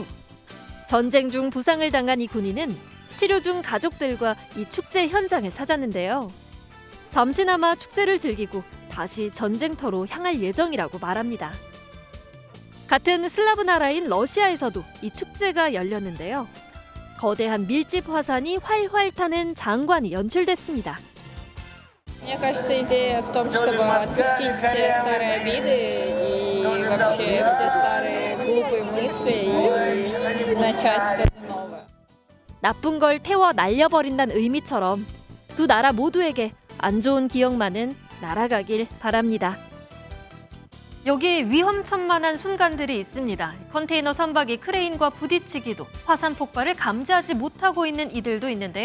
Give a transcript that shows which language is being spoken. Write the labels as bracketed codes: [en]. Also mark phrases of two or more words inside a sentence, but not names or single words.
[ko] 전쟁 중 부상을 당한 이 군인은 치료 중 가족들과 이 축제 현장을 찾았는데요. 잠시나마 축제를 즐기고 다시 전쟁터로 향할 예정이라고 말합니다. 같은 슬라브 나라인 러시아에서도 이 축제가 열렸는데요. 거대한 밀집 화산이 활활 타는 장관이 연출됐습니다. [ru] Мне кажется, идея в том, чтобы отпустить все старые обиды и вообще все старые глупые мысли и начать что-то новое. [ko] 나쁜 걸 태워 날려버린다는 의미처럼 두 나라 모두에게 안 좋은 기억만은 날아가길 바랍니다. 여기 위험천만한 순간들이 있습니다. 컨테이너 선박이 크레인과 부딪히기도, 화산 폭발을 감지하지 못하고 있는 이들도 있는데요.